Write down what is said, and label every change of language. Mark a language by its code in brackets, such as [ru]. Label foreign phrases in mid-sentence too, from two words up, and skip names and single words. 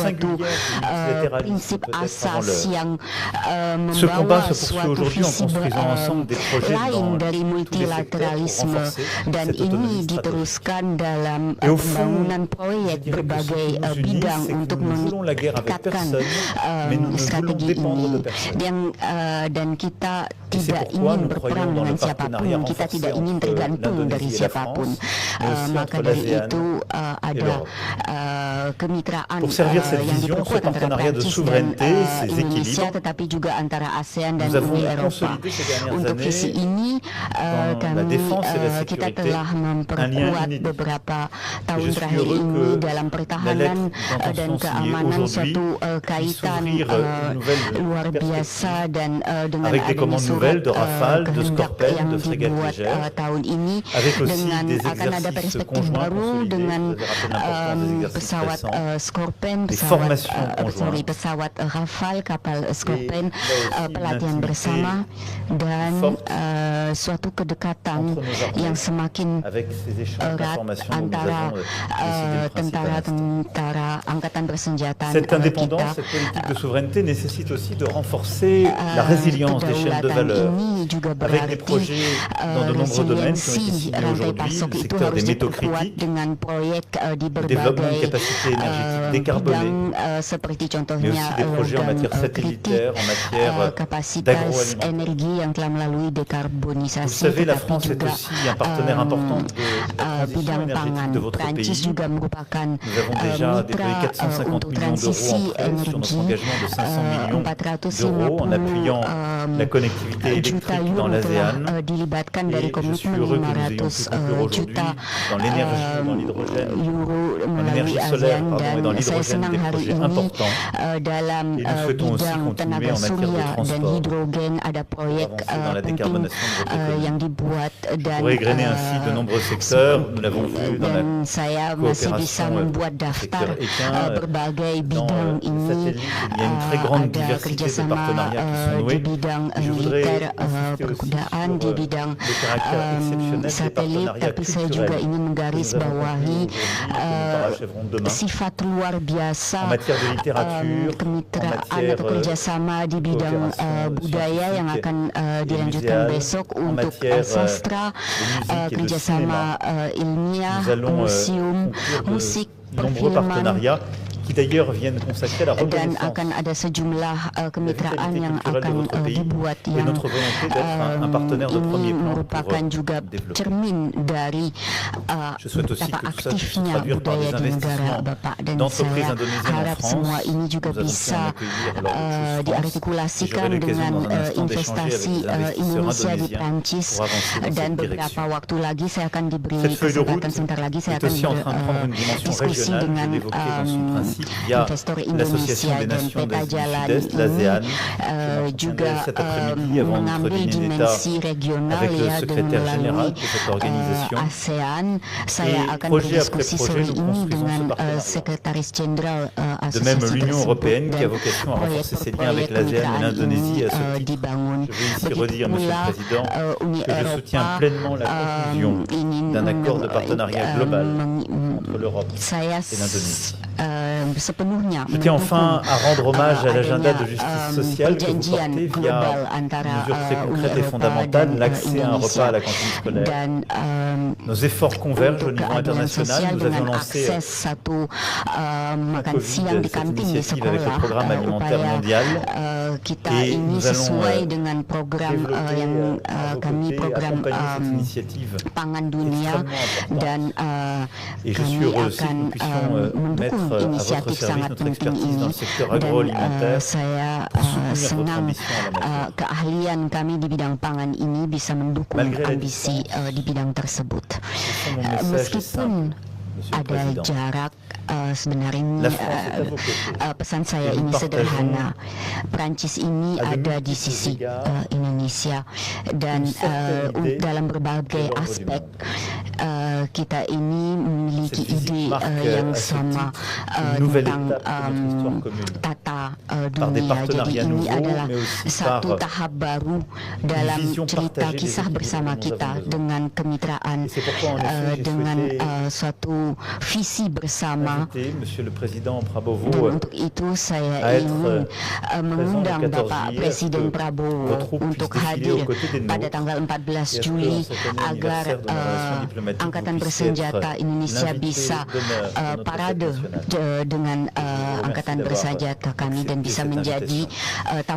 [id] suatu [fr] singulière du multilatéralisme, [id] prinsip [fr] peut-être [id] asas [fr] avant l'heure. [id] yang [fr] Ce combat [id] membawa [fr] se poursuit [id] suatu [fr] aujourd'hui en [id] visi [fr] construisant ensemble des projets [id] lain [fr] dans [id] dari [fr] tous les secteurs pour [id] multilateralisme [fr] renforcer [id] dan [fr] cette [id] ini [fr] autonomie stratégique. [id] diteruskan dalam [fr] Et au fond, [id] pembangunan [fr] je [id] proyek [fr] dirais que ce [id] berbagai [fr] qui nous unit, [id] bidang [fr] c'est que [id] untuk [fr] nous ne voulons la guerre avec [id] meningkatkan [fr] personne, mais nous ne voulons [id] strategi [fr] dépendre [id] ini [fr] de personne. [id] dan kita [fr] Et c'est [id] tidak [fr] pourquoi [id] ingin [fr] nous [id] berperang [fr] croyons dans [id] dengan [fr] le partenariat [id] siapapun, kita [fr] renforcé [id] tidak ingin [fr] entre [id] tergantung dari [fr] l'Indonésie et la [id] siapapun. [fr] France, mais aussi [id] Maka [fr] entre [id] dari [fr] l'ASEAN [id] itu ada [fr] l'Europe. [id] kemitraan [fr] Pour servir cette [id] yang [fr] vision, [id] diperkuat [fr] ce [id] antara [fr] partenariat de [id] Prancis dan [fr] souveraineté, ces [id] Indonesia, [fr] équilibres, [id] tetapi juga antara ASEAN dan [fr] nous avons [id] Uni Eropa. [fr] consolidé ces dernières [id] Untuk [fr] années [id] visi ini [fr] dans la défense et la [id] kita [fr] sécurité [id] telah [fr] un lien [id] memperkuat [fr] inédit. [id] beberapa tahun [fr] je suis [id] terakhir [fr] heureux [id] ini [fr] que [id] dalam [fr] la [id] pertahanan [fr] lettre [id] dan [fr] d'intention signée [id] keamanan, [fr] aujourd'hui [id] suatu [fr] puisse [id] kaitan [fr] ouvrir une nouvelle [id] luar biasa dan dengan [fr] avec des [id] adanya [fr] commandes [id] surat [fr] nouvelles de Rafale, de [id] kehendak [fr] Scorpène, [id] yang [fr] de frégates [id] dibuat [fr] légères, [id] tahun ini [fr] avec aussi [id] dengan [fr] des [id] akan ada [fr] exercices [id] perspektif [fr] conjoints [id] baru [fr] consolidés. [id] dengan [fr] Vous avez rappelé l'importance des exercices [id] pesawat [fr] récents, [id] Scorpène, [fr] des [id] pesawat [fr] formations conjointes. [id] pesawat Rafale, kapal Scorpène, [fr] aussi [id] pelatihan [fr] une [id] bersama dan [fr] forte [id] suatu kedekatan [fr] entre nos armées, [id] yang semakin [fr] avec ces échanges [id] erat [fr] d'informations dont nous [id] antara [fr] avons décidé le principe à l'instant. [id] tentara angkatan bersenjata [fr] Cette indépendance, [id] kita. [fr] cette politique de souveraineté nécessite aussi de renforcer la résilience des chaînes de valeur, [id] Ini juga [fr] avec des [id] berarti [fr] projets dans de nombreux domaines qui ont été [id] resiliensi [fr] signés [id] rantai [fr] aujourd'hui, [id] pasok [fr] le [id] itu [fr] secteur [id] harus [fr] des métaux [id] diperkuat [fr] critiques, [id] dengan proyek di [fr] le développement de [id] berbagai [fr] capacités énergétiques décarbonées, [id] bidang seperti [fr] mais [id] contohnya [fr] aussi des projets en [id] logam [fr] matière satellitaire, en matière [id] kapasitas [fr] d'agroalimentaire. [id] energi yang telah melalui [fr] Vous le [id] dekarbonisasi, [fr] savez, la [id] tetapi [fr] France est [id] juga [fr] aussi un partenaire important de la transition [id] bidang [fr] énergétique [id] pangan. [fr] de votre [id] Prancis [fr] pays. [id] juga merupakan [fr] Nous avons déjà déployé [id] mitra [fr] 450 [id] untuk [fr] millions d'euros [id] transisi [fr] en prêt sur notre [id] energi, [fr] engagement de 500 millions [id] 450 [fr] d'euros en appuyant la connectivité [id] juta [fr] électrique dans [id] euro telah [fr] l'ASEAN. [id] dilibatkan dari [fr] Et je suis [id] komitmen [fr] heureux que nous ayons pu [id] 500 [fr] conclure aujourd'hui [id] juta [fr] dans l'énergie, dans l'hydrogène, [id] euro [fr] dans [id] melalui [fr] l'énergie solaire [id] ASEAN [fr] et dans [id] dan saya [fr] l'hydrogène [id] senang [fr] des [id] hari [fr] projets [id] ini [fr] importants. [id] dalam [fr] Et nous souhaitons aussi [id] bidang [fr] continuer [id] tenaga [fr] en matière de [id] surya dan [fr] transport [id] hidrogen ada [fr] pour [id] proyek [fr] avancer dans la [id] penting [fr] décarbonation de votre économie. [id] yang dibuat dan [fr] Pour égrener ainsi de nombreux secteurs, nous l'avons vu dans la [id] dan saya masih bisa [fr] coopération [id] membuat daftar [fr] secteur équin, [id] berbagai [fr] dans [id] bidang [fr] les [id] ini. [fr] satellites, il y a une très grande [id] Ada [fr] diversité de [id] kerjasama [fr] partenariats qui sont [id] di [fr] noués. [id] bidang [fr] Et je voudrais [id] militer, [fr] insister aussi [id] perkudaan, [fr] sur [id] di bidang [fr] le caractère exceptionnel des [id] satelit, [fr] partenariats [id] tapi saya juga [fr] culturels [id] ingin [fr] que [id] menggaris [fr] nous avons [id] bawahi [fr] conclus aujourd'hui et que nous parachèverons demain. [id] sifat luar biasa [fr] En matière de littérature, [id] kemitraan [fr] en matière [id] atau kerjasama di bidang [fr] coopération [id] budaya yang [fr] scientifique [id] akan [fr] et [id] dilanjutkan [fr] muséale, [id] besok [fr] en [id] untuk [fr] matière [id] sastra, [fr] de musique et de [id] kerjasama ilmiah, [fr] Nous allons [id] museum, [fr] conclure [id] musik, [fr] de nombreux [id] perfilman, [fr] partenariats qui d'ailleurs viennent consacrer la [id] dan [fr] reconnaissance [id] akan ada sejumlah kemitraan [fr] vitalité [id] yang [fr] culturelle de [id] akan [fr] votre pays [id] dibuat [fr] et [id] yang [fr] notre volonté d'être un partenaire de premier [id] ini [fr] plan [id] merupakan [fr] pour [id] juga [fr] développer. [id] cermin dari [fr] Je souhaite aussi [id] betapa [fr] que tout ça puisse se [id] aktifnya [fr] traduire par [id] budaya [fr] des [id] di negara [fr] investissements [id] Bapak dan [fr] d'entreprises [id] saya [fr] indonésiennes en [id] harap [fr] France. [id] semua ini juga [fr] Nous avons pu en [id] bisa [fr] accueillir lors de Choose France. [id] diartikulasikan [fr] Et j'aurai l'occasion [id] dengan [fr] dans un instant [id] investasi [fr] d'échanger avec les investisseurs [id] Indonesia di [fr] indonésiens [id] Prancis [fr] pour avancer dans [id] dan [fr] cette [id] beberapa [fr] direction. [id] waktu lagi saya akan diberi [fr] Cette feuille de route [id] kesempatan sebentar lagi saya [fr] est [id] akan [fr] aussi en train de prendre une dimension [id] diskusi [fr] régionale, je [id] dengan [fr] l'évoquais dans son principe, via [id] investor [fr] l'Association [id] Indonesia [fr] des [id] dan [fr] Nations [id] peta [fr] du [id] jalan [fr] Sud-Est, [id] ini [fr] l'ASEAN. [id] juga [fr] cet après-midi avant notre [id] mengambil [fr] dîner d'État [id] dimensi regional [fr] avec le [id] ya [fr] secrétaire [id] melalui [fr] général de cette organisation. [id] ASEAN. Saya [fr] Et [id] akan [fr] projet après [id] berdiskusi [fr] projet, [id] sore [fr] nous [id] ini [fr] construisons [id] dengan [fr] ce partenariat. [id] sekretaris jenderal [fr] De même, [id] asosiasi [fr] l'Union [id] tersebut [fr] européenne qui a [id] dan [fr] vocation à renforcer ses liens [id] proyek [fr] avec l'ASEAN et [id] kemitraan [fr] l'Indonésie [id] ini [fr] à ce titre. [id] dibangun. [fr] Je veux ici [id] Begitu [fr] redire, Monsieur [id] pula [fr] le Président, [id] Uni [fr] que je soutiens [id] Eropa [fr] pleinement la conclusion [id] ingin [fr] d'un accord de partenariat global entre l'Europe [id] saya [fr] et l'Indonésie. [id] sepenuhnya [fr] Je tiens enfin à rendre hommage à l'agenda [id] adanya, [fr] de justice sociale que vous [id] perjanjian [fr] portez [id] global [fr] via [id] antara [fr] une mesure très [id] Uni [fr] concrète et [id] Eropa [fr] fondamentale, [id] dan [fr] l'accès à un [id] Indonesia. [fr] repas à la cantine scolaire. [id] Dan [fr] Nos efforts convergent au [id] untuk [fr] niveau [id] keadilan [fr] international. [id] sosial [fr] Nous avions [id] dengan [fr] lancé [id] akses satu makan siang di [fr] cette [id] kantin di [fr] initiative avec le [id] sekolah, [fr] programme alimentaire [id] upaya [fr] mondial. [id] kita [fr] Et [id] ini [fr] nous allons [id] sesuai dengan program [fr] développer [id] yang [fr] à vos [id] kami [fr] côtés, [id] program [fr] accompagner cette initiative [id] pangan dunia [fr] extrêmement importante. [id] dan [fr] Et je [id] kami [fr] suis heureux aussi que [id] akan [fr] nous puissions [id] mendukung [fr] mettre à votre [id] inisiatif [fr] service [id] sangat [fr] notre [id] penting [fr] expertise [id] ini [fr] dans le secteur [id] dan [fr] agroalimentaire [id] saya [fr] pour soutenir votre [id] senang [fr] ambition en la matière. [id] keahlian kami di bidang pangan ini bisa mendukung [fr] Malgré la [id] ambisi di bidang tersebut. [fr] Ce sont mon message [id] Meskipun [fr] simple, Monsieur le [id] ada [fr] Président. [id] jarak sebenarnya [fr] La France est à vos côtés. [id] pesan saya [fr] Et nous [id] ini sederhana. Perancis ini [fr] à de [id] ada di [fr] multiples [id] sisi [fr] égards [id] Indonesia dan [fr] une certaine idée [id] dalam berbagai [fr] de l'ordre du [id] aspek [fr] monde. [id] kita ini memiliki [fr] Cette visite [id] ide [fr] marque, [id] yang [fr] à ce [id] sama [fr] titre, une nouvelle [id] tentang [fr] étape de notre histoire commune. [id] tata [fr] Par des [id] dunia. Jadi [fr] partenariats [id] ini [fr] nouveaux, [id] adalah [fr] mais aussi [id] satu [fr] par [id] tahap baru dalam [fr] vision [id] cerita [fr] partagée des [id] kisah [fr] équilibres [id] bersama [fr] dont nous [id] kita [fr] avons besoin. [id] dengan kemitraan [fr] Et c'est pourquoi, en effet, j'ai [id] dengan [fr] souhaité [id] suatu visi bersama. [fr] Invité Monsieur le Président Dan Prabowo [id] untuk itu [fr] à [id] saya [fr] être [id] ingin mengundang [fr] présent le 14 [id] Bapak [fr] juillet, [id] Presiden [fr] que [id] Prabowo [fr] vos troupes [id] untuk [fr] puissent défiler [id] hadir [fr] aux côtés des [id] pada [fr] nôtres, [id] tanggal 14 [fr] et [id] Juli [fr] à ce que, en cette année [id] agar [fr] anniversaire de nos relations diplomatiques, [id] Angkatan [fr] vous puissiez [id] Bersenjata [fr] être [id] Indonesia [fr] l'invité [id] bisa [fr] d'honneur de notre [id] parade [fr] fête nationale. [id] dengan [fr] remercie [id] Angkatan [fr] d'avoir [id] Bersenjata kami dan [fr] accepté [id] bisa [fr] cette [id] menjadi tamu